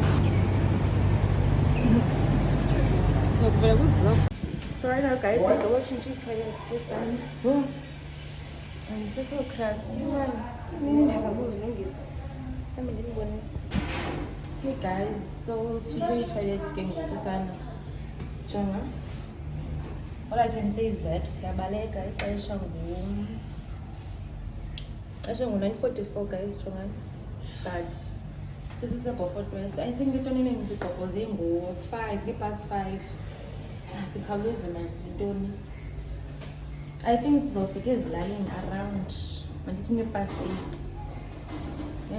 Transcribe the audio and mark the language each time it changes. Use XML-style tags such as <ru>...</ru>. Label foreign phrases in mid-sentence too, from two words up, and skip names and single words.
<en>So right now guys, we're watching toilets this time. And second class, do you want hey guys, so student toilets</en> <xh>ke ngoku sana. Jonga.</xh> <en>All I can say is that</en> <xh>siyabaleka ixesha ngu-9:44</xh> <en>guys, jonga.</en> <xh>But siseBhofort West,</xh> <en>I think</en> <xh>itoneleni sigqobhoze ngo-5 past 5. Sikhawuleze nantoni.</xh> <en>I think</en> <xh>sizofika ezilalini around mandithi nge-past 8.</xh>